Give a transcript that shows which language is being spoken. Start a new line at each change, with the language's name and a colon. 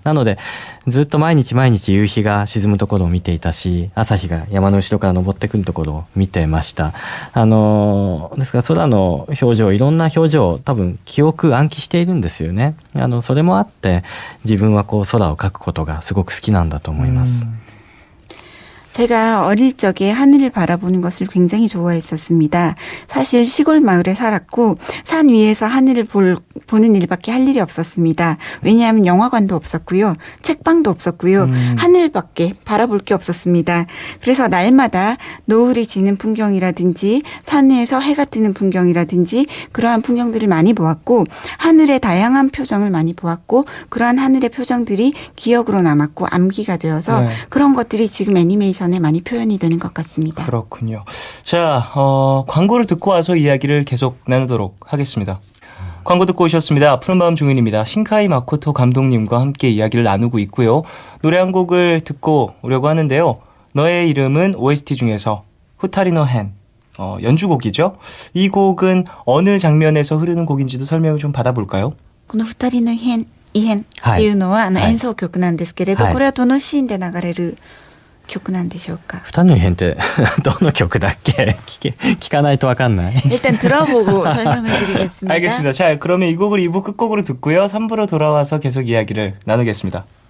Japanese: なのでずっと毎日夕日が沈むところを見ていたし、朝日が山の後ろから昇ってくるところを見てました。ですから空の表情、いろんな表情、多分記憶暗記しているんですよね。それもあって自分は空を描くことがすごく好きなんだと思います。
Korean: 제가 어릴 적에 하늘을 바라보는 것을 굉장히 좋아했었습니다. 사실 시골 마을에 살았고 산 위에서 하늘을 보는 일밖에 할 일이 없었습니다. 왜냐하면 영화관도 없었고요. 책방도 없었고요. 하늘밖에 바라볼 게 없었습니다. 그래서 날마다 노을이 지는 풍경이라든지 산에서 해가 뜨는 풍경이라든지 그러한 풍경들을 많이 보았고 하늘의 다양한 표정을 많이 보았고 그러한 하늘의 표정들이 기억으로 남았고 암기가 되어서 그런 것들이 지금 애니메이션 에 많이 표현이 되는 것 같습니다. 그렇군요. 자, 광고를 듣고 와서 이야기를 계속 나누도록 하겠습니다. 광고 듣고 오셨습니다. 푸른밤 중인입니다. 신카이 마코토 감독님과 함께 이야기를 나누고 있고요. 노래 한 곡을 듣고 오려고 하는데요. 너의 이름은 OST 중에서 후타리노 헨, 연주곡이죠. 이 곡은 어느 장면에서 흐르는 곡인지도 설명을 좀 받아볼까요?
Japanese: この二人の異変っていうのは演奏曲なんですけれど、これはどのシーンで流れる曲なんでしょうか？二人の異変ってどの曲だっけ？聞かないとわかんない。
Korean: 일단 들어보고 설명을 드리겠습니다. 알겠습니다. 자, 그러면 이 곡을 2부 끝곡으로 듣고요. 3부로 돌아와서 계속 이야기를 나누겠습니다.